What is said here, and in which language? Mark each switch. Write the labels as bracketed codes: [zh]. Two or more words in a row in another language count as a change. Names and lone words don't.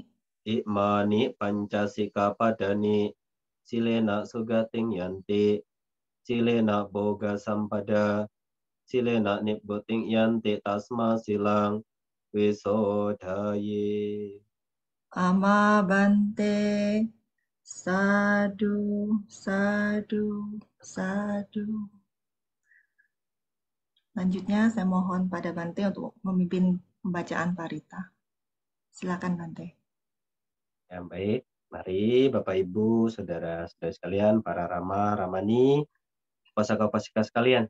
[pi] Imani pancasika padani silena sugating yanti silena boga sampada silena nibbuting yanti tasma silang wisodaye. Amabante, sadu, sadu, sadu. [id] Selanjutnya saya mohon pada Bante untuk memimpin pembacaan parita. Silakan Bante. Yang baik, mari Bapak Ibu, saudara-saudara sekalian, para Rama, Ramani, Upasaka-upasika sekalian.